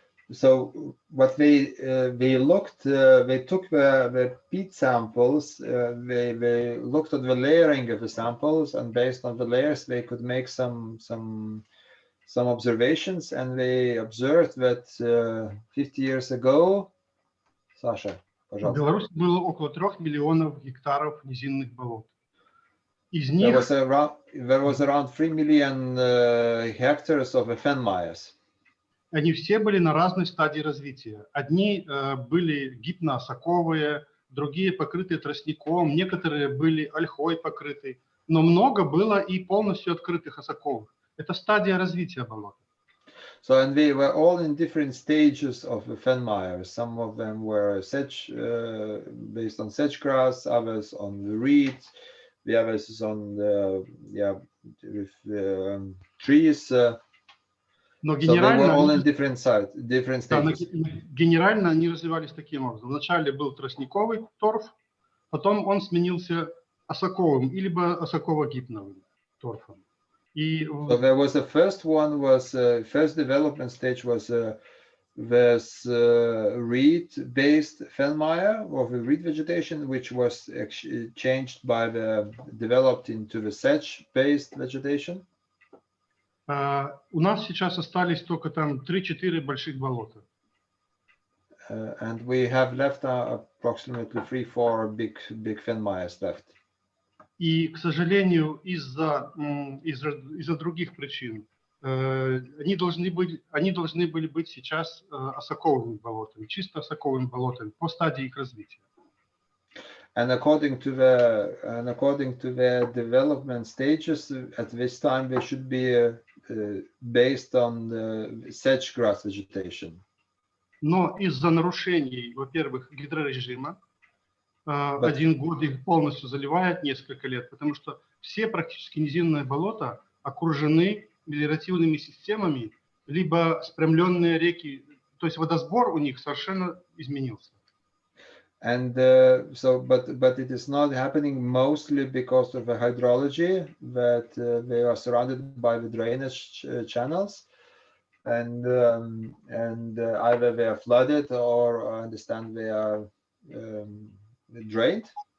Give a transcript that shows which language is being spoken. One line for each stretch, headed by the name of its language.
English: So what they looked, they took the peat samples, they looked at the layering of the samples, and based on the layers, they could make some observations, and they observed that 50 years ago, Sasha,
Russian: в Беларуси было около 3 миллионов гектаров низинных болот. Из них
English: there was around 3 million hectares of fen mires.
Russian: Они все были на разной стадии развития. Одни были гипноосаковые, другие покрытые тростником, некоторые были ольхой покрыты, но много было и полностью открытых осаковых. Это стадия развития болота.
English: So, and they were all in different stages of the fen mires. Some of them were sedge, based on sedge grass, others on the reeds, the others is on the, trees.
Russian: Но генерально,
English: so
Russian: генерально они развивались таким образом. Вначале был тростниковый торф, потом он сменился осаковым, либо осаково-гипновым торфом.
English: So there was the first one was first development stage was this reed-based fen mire of the reed vegetation, which was changed by developed into the sedge-based vegetation.
Russian: У нас сейчас остались только там 3-4 больших болота.
English: And we have left approximately 3-4 big fen mires left.
Russian: И, к сожалению, из-за других причин они должны были быть сейчас осаковыми болотами, чисто осаковыми болотами по стадии их развития.
English: And according to the development stages, at this time they should be based on the sedge grass vegetation.
Russian: Но из-за нарушений, во-первых, гидрорежима, один год их полностью заливает несколько лет, потому что все практически низинные болота окружены мелиоративными системами, либо спрямленные реки, то есть водосбор у них совершенно изменился.
English: And but it is not happening mostly because of the hydrology, that they are surrounded by the drainage channels. and either they are flooded or I understand they are drained.